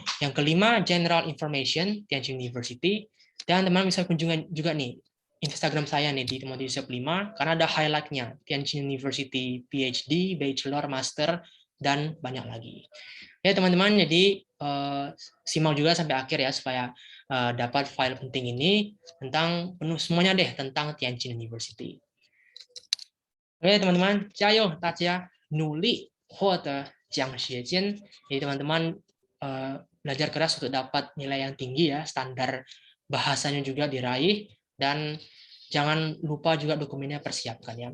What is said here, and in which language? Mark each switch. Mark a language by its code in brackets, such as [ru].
[id] Yang kelima, general information Tianjin University. Dan teman bisa kunjungan juga nih Instagram saya nih di Timothy Yusuf 5 karena ada highlight-nya Tianjin University PhD, Bachelor, Master, dan banyak lagi. Ya teman-teman, jadi simak juga sampai akhir ya supaya dapat file penting ini tentang penuh semuanya deh tentang Tianjin University. Oke teman-teman, [zh] 加油大家努力获得奖学金. [id] Jadi teman-teman belajar keras untuk dapat nilai yang tinggi ya, standar bahasanya juga diraih, dan jangan lupa juga dokumennya persiapkan ya.